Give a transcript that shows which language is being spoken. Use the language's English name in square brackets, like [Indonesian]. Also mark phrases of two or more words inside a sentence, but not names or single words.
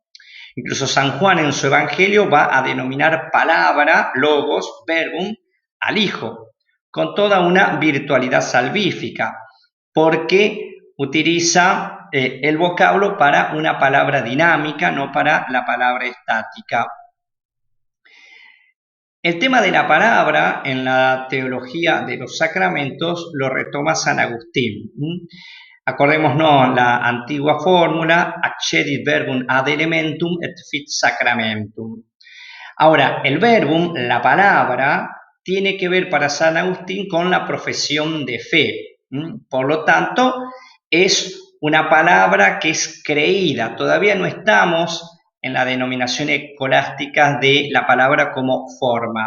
[Spanish] Incluso San Juan en su Evangelio va a denominar palabra, logos, verbum, al Hijo, con toda una virtualidad salvífica, porque utiliza el vocablo para una palabra dinámica, no para la palabra estática. El tema de la palabra en la teología de los sacramentos lo retoma San Agustín. Acordémonos la antigua fórmula, [Latin] accedit verbum ad elementum et fit sacramentum. [Spanish] Ahora, el verbum, la palabra, tiene que ver para San Agustín con la profesión de fe. Por lo tanto, es una palabra que es creída. Todavía no estamos en la denominación escolástica de la palabra como forma.